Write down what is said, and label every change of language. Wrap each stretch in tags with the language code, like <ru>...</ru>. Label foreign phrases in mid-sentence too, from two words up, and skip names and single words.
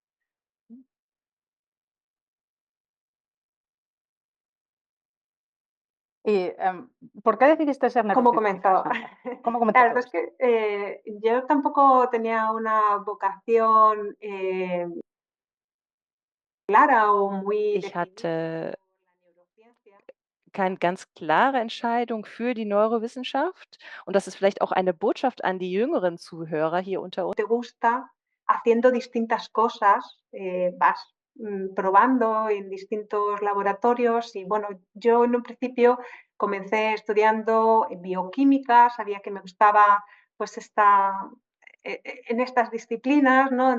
<es>¿Y por qué decidiste ser ¿Cómo neurocientífica, comenzó? Sandra? ¿Cómo comenzó La todo verdad es esto? que yo tampoco tenía una vocación clara o muy</es> <de>Ich</de> <es>definida</es> <de>hatte</de> <es>por la neurociencia.</es> <de>keine ganz klare Entscheidung für die Neurowissenschaft und das ist vielleicht auch eine Botschaft an die jüngeren Zuhörer hier unter uns.</de> <es>Te gusta, haciendo distintas cosas, vas probando en distintos laboratorios y bueno, yo en un principio comencé estudiando bioquímica, sabía que me gustaba pues en estas disciplinas, ¿no?</es>